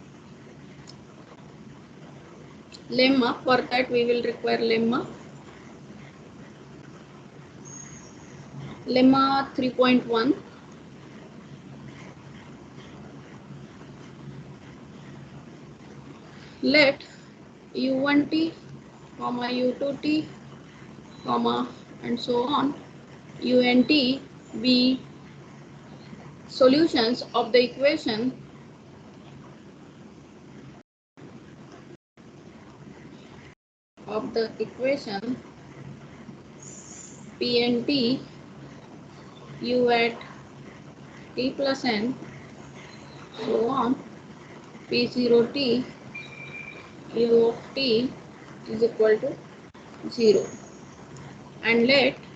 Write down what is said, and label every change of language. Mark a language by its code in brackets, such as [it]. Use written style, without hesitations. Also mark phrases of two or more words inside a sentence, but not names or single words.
[en] Lemma, for that we will require lemma 3.1. Let u1t, u2t, and so on, unt be solutions of the equation pnt u at t plus n, so on, p0t u of t is equal to 0, and let